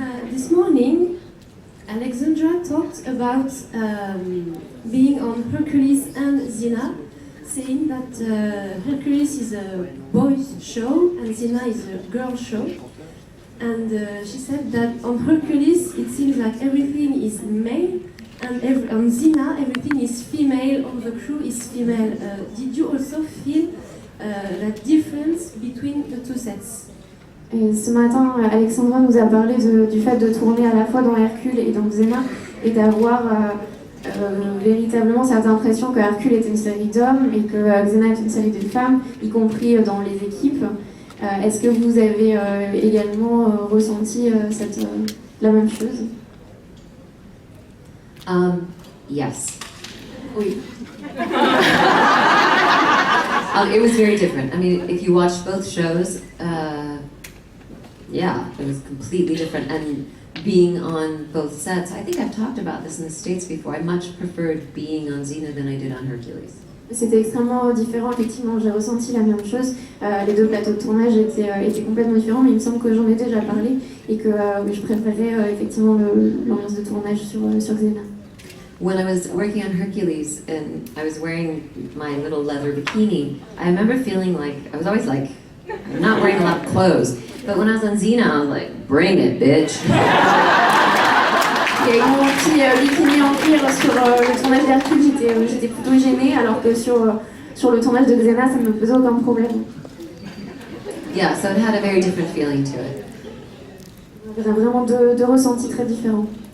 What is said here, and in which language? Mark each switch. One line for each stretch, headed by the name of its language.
English: This morning, Alexandra talked about being on Hercules and Xena, saying that Hercules is a boys' show and Xena is a girl show. And she said that on Hercules it seems like everything is male, and on Xena everything is female, all the crew is female. Did you also feel that difference between the two sets?
French: Et ce matin, Alexandra nous a parlé du fait de tourner à la fois dans Hercule et dans Xena et d'avoir véritablement cette impression que Hercule est une série d'hommes et que Xena est une série de femmes, y compris dans les équipes. Est-ce que vous avez également ressenti la même chose?
English: Yes.
French: Oui.
English: It was very different. I mean, if you watch both shows, yeah, it was completely different. And being on both sets, I think I've talked about this in the States before. I much preferred being on Xena than I did on Hercules.
French: C'était extrêmement différent, effectivement, j'ai ressenti la même chose. Les deux plateaux de tournage étaient complètement différents, mais il me semble que j'en ai déjà parlé et que je préférais effectivement l'ambiance de tournage sur Xena.
English: When I was working on Hercules and I was wearing my little leather bikini, I remember feeling like, I was always like, I'm not wearing a lot of clothes. But when I was on Xena, I was like, bring it, bitch.
French: Et mon petit bikini en cuir sur le tournage d'Hercule, j'étais plutôt gênée, alors que sur le tournage de Xena, ça ne me posait aucun problème.
English: Yeah, so it had a very different feeling to it.
French: J'ai vraiment deux ressentis très différents.